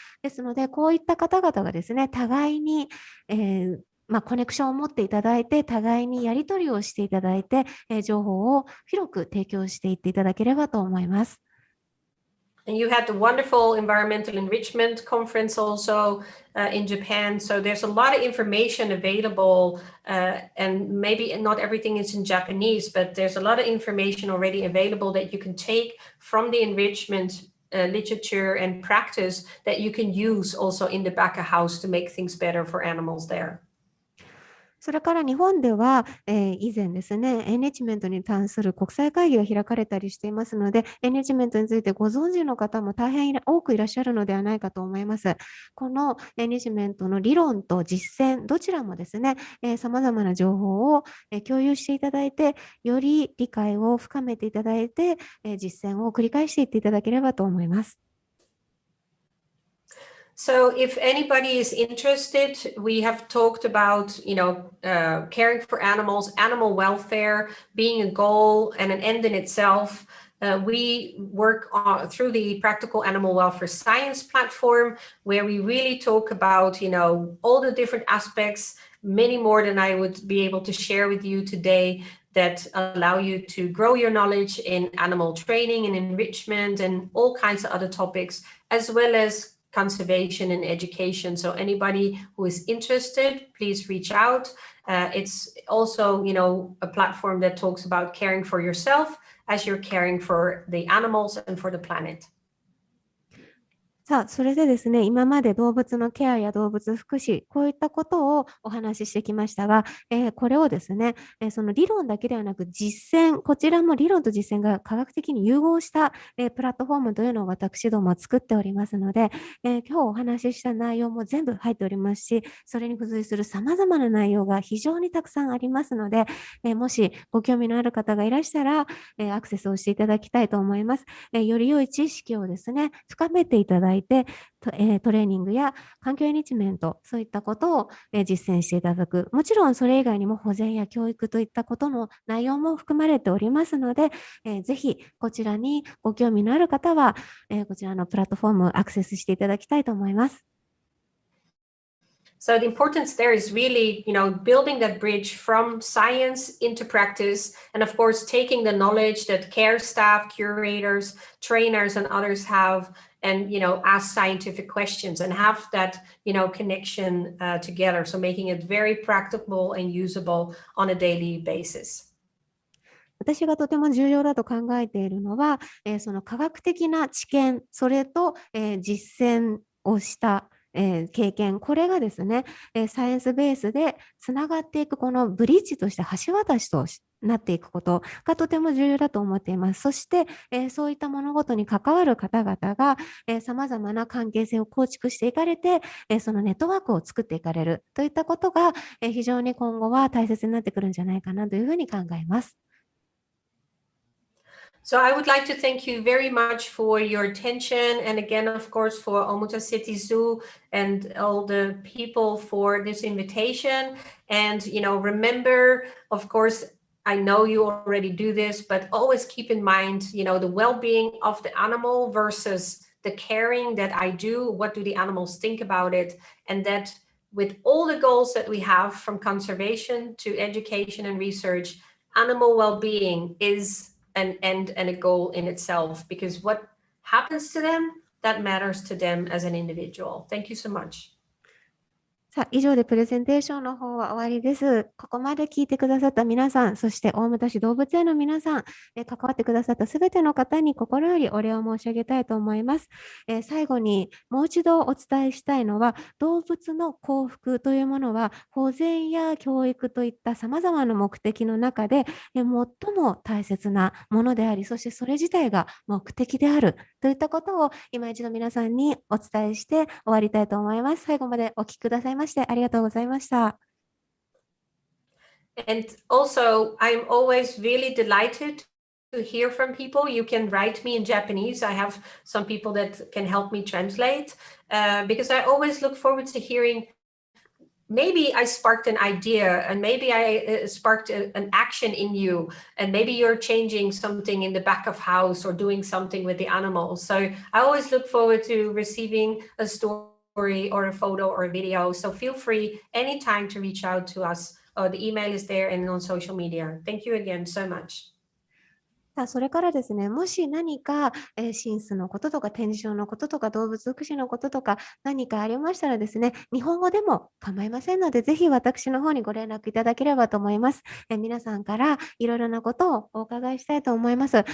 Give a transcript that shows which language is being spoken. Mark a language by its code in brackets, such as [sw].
[ja] ですので、こういった方々がですね、互いに、コネクションを持っていただいて、互いにやり取りをしていただいて、情報を広く提供していっていただければと思います。 [en] And you had the wonderful environmental enrichment conference also in Japan. So there's a lot of information available, and maybe not everything is in Japanese, but there's a lot of information already available that you can take from the enrichment literature and practice that you can use also in the back of house to make things better for animals there. [ja] それから日本では、以前ですね、エンリッチメントに関する国際会議が開かれたりしていますので、エンリッチメントについてご存知の方も大変多くいらっしゃるのではないかと思います。このエンリッチメントの理論と実践、どちらもですね、様々な情報を、共有していただいて、より理解を深めていただいて、実践を繰り返していっていただければと思います。 [en] So if anybody is interested, we have talked about, caring for animals, animal welfare being a goal and an end in itself. We work through the Practical Animal Welfare Science platform, where we really talk about, all the different aspects, many more than I would be able to share with you today, that allow you to grow your knowledge in animal training and enrichment and all kinds of other topics, as well as conservation and education. So anybody who is interested, please reach out. It's also, a platform that talks about caring for yourself as you're caring for the animals and for the planet. [ja] さあ、それでですね、今まで動物のケアや動物福祉、こういったことをお話ししてきましたが、これをですね、その理論だけではなく実践、こちらも理論と実践が科学的に融合した、プラットフォームというのを私ども作っておりますので、今日お話しした内容も全部入っておりますし、それに付随する様々な内容が非常にたくさんありますので、もしご興味のある方がいらしたら、アクセスをしていただきたいと思います。より良い知識をですね、深めていただいて、トレーニングや環境エンリッチメント、そういったことを実践していただく。もちろんそれ以外にも保全や教育といったことの内容も含まれておりますので、ぜひこちらにご興味のある方は、こちらのプラットフォームをアクセスしていただきたいと思います。 [en] So the importance there is really, building that bridge from science into practice. And of course, taking the knowledge that care staff, curators, trainers, and others have and, ask scientific questions and have that, connection together. So making it very practical and usable on a daily basis. [ja] 私がとても重要だと考えているのは、その科学的な知見、それと、実践をした、経験、これがですね、サイエンスベースでつながっていくこのブリッジとして橋渡しとなっていくことがとても重要だと思っています。そして、そういった物事に関わる方々が、様々な関係性を構築していかれて、そのネットワークを作っていかれるといったことが、非常に今後は大切になってくるんじゃないかなというふうに考えます。 [en] So I would like to thank you very much for your attention, and again, of course, for Omuta City Zoo and all the people for this invitation. And, remember, of course, I know you already do this, but always keep in mind, the well-being of the animal versus the caring that I do. What do the animals think about it? And that with all the goals that we have, from conservation to education and research, animal well-being is an end and a goal in itself, because what happens to them, that matters to them as an individual. Thank you so much. [ja] さあ、以上でプレゼンテーションの方は終わりです。ここまで聞いてくださった皆さん、そして大牟田市動物園の皆さん、関わってくださったすべての方に心よりお礼を申し上げたいと思います。最後にもう一度お伝えしたいのは、動物の幸福というものは、保全や教育といった様々な目的の中で、最も大切なものであり、そしてそれ自体が目的であるといったことを今一度皆さんにお伝えして終わりたいと思います。最後までお聞きくださいましてありがとうございました。 [en] And also, I'm always really delighted to hear from people. You can write me in Japanese. I have some people that can help me translate, because I always look forward to hearing, maybe I sparked an idea, and maybe I sparked an action in you, and maybe you're changing something in the back of house or doing something with the animals. So I always look forward to receiving a story or a photo or a video. So feel free anytime to reach out to us. The email is there and on social media. Thank you again so much. [ja] さあ、それからですね、もし何か、進出のこととか展示場のこととか動物福祉のこととか何かありましたらですね、日本語でも構いませんので、ぜひ私の方にご連絡いただければと思います。皆さんからいろいろなことをお伺いしたいと思います。